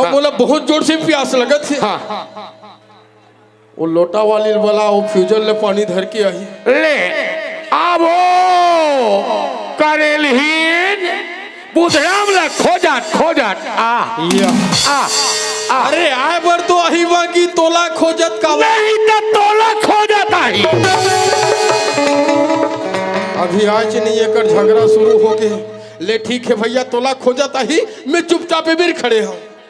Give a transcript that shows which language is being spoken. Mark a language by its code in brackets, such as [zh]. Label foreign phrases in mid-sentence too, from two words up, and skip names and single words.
[hne] हाँ। बोला बहुत जोर से प्यास लगत है। हाँ वो लोटा वाली वाला वो फ्यूजन ले पानी धर के आई। ले आवो करेलहीन बुधराम ला खोजत या आ आ अरे आए बर तो अही बाकी तोला खोजत का नहीं तो तोला खोजत आई। अभी आज नहीं एकर झगड़ा शुरू हो गए। ले ठीक है भैया तोला खोजत अही मैं चुपचाप भी खड़े हूँ।